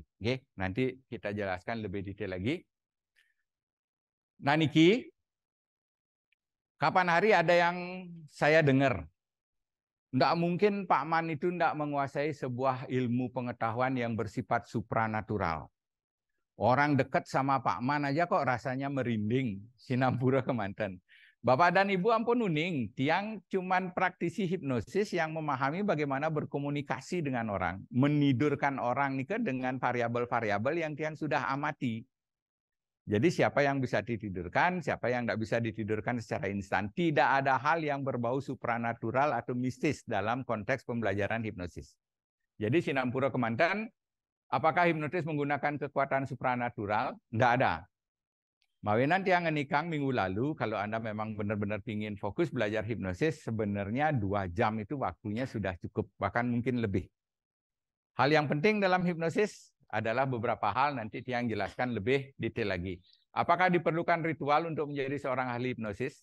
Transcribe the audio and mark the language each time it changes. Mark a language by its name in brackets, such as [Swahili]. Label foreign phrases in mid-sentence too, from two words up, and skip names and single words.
[Indonesian] Oke, nanti kita jelaskan lebih detail lagi. Nah, Niki, kapan hari ada yang saya dengar, tidak mungkin Pak Man itu tidak menguasai sebuah ilmu pengetahuan yang bersifat supranatural. Orang dekat sama Pak Man aja kok rasanya merinding, [Balinese] Sinampura Kemanten. [Indonesian] Bapak dan Ibu [Balinese] ampun uning, [Indonesian] tiang cuman praktisi hipnosis yang memahami bagaimana berkomunikasi dengan orang, menidurkan orang nih dengan variabel-variabel yang tiang sudah amati. Jadi siapa yang bisa ditidurkan, siapa yang tidak bisa ditidurkan secara instan. Tidak ada hal yang berbau supranatural atau mistis dalam konteks pembelajaran hipnosis. [Balinese] Jadi Sinampura Kemanten, [Indonesian] apakah hipnotis menggunakan kekuatan supranatural? Tidak ada. [Balinese] Mawinan tiang ngenikang [Indonesian] minggu lalu, kalau Anda memang benar-benar ingin fokus belajar hipnosis, sebenarnya 2 jam itu waktunya sudah cukup, bahkan mungkin lebih. Hal yang penting dalam hipnosis adalah beberapa hal, nanti tiang jelaskan lebih detail lagi. Apakah diperlukan ritual untuk menjadi seorang ahli hipnosis?